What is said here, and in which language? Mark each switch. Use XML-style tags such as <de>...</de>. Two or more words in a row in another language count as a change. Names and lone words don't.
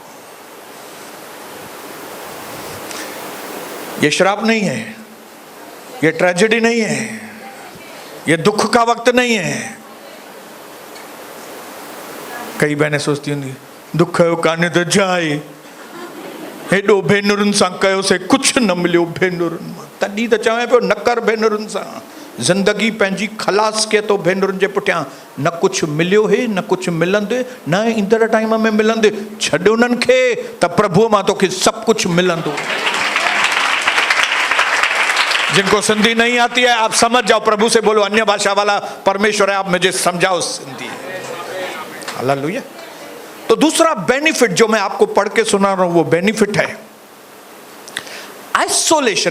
<hi>ये श्राप नहीं है, ये ट्रेजेडी नहीं है, ये दुख का वक्त नहीं है।</hi> <sd>कई बहनें सोचती होंगी दुख है काने तो जाए, हेडो भेनुरन सा कयो से कुछ न मिलियो भेनुरन, तॾहिं त चवे पियो न कर भेनुरन सा, जिंदगी पंहिंजी खलास के तो भेनुरन जे पुठियां न कुछ मिलियो है न कुछ मिलंदे, न ईंदड़ टाइम में मिलंदे, छॾ उन्हनि खे त प्रभुअ मां तोखे सब कुछ मिलंदो।</sd> <hi>जिनको सिंधी नहीं आती है आप समझ जाओ, प्रभु से बोलो अन्य भाषा वाला परमेश्वर है, आप मुझे समझाओ सिंधी। हालेलुया। तो दूसरा बेनिफिट जो मैं आपको पढ़ के सुना रहा हूं वो बेनिफिट है आइसोलेशन।</hi>